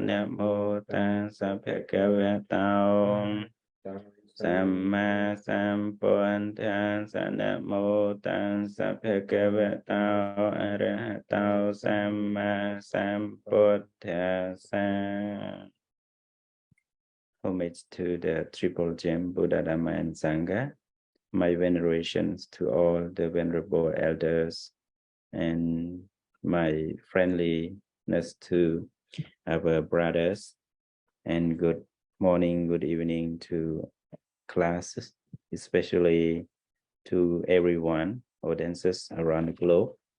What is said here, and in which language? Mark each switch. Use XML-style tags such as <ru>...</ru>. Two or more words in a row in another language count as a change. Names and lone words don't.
<pi>Namo tassa bhagavato samma sambuddhassa. Namo tassa bhagavato arahato samma sambuddhassa.</pi> <en>Homage to the Triple Gem Buddha, Dhamma, and Sangha. My venerations to all the venerable elders, and my friendliness to our brothers, and good morning, good evening to classes, especially to everyone, audiences around the globe.</en>